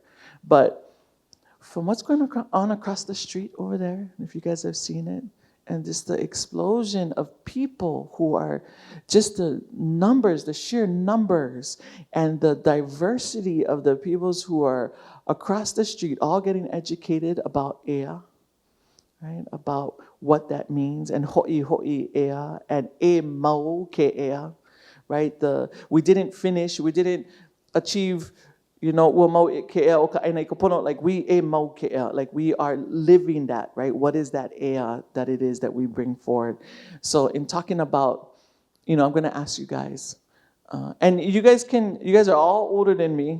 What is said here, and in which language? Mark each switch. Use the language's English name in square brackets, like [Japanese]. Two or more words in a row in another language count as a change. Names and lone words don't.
[English] But from what's going on across the street over there, if you guys have seen it, and just the explosion of people who are just the numbers, the sheer numbers, and the diversity of the peoples who are across the street, all getting educated about ea, right? About what that means, and [Hawaiian] ho'i ea, [English] and [Hawaiian] e mau ke ea, [English] right? We didn't achieve, like we are living that, right? What is that ea that it is that we bring forward? So in talking about, I'm going to ask you guys, And you guys are all older than me.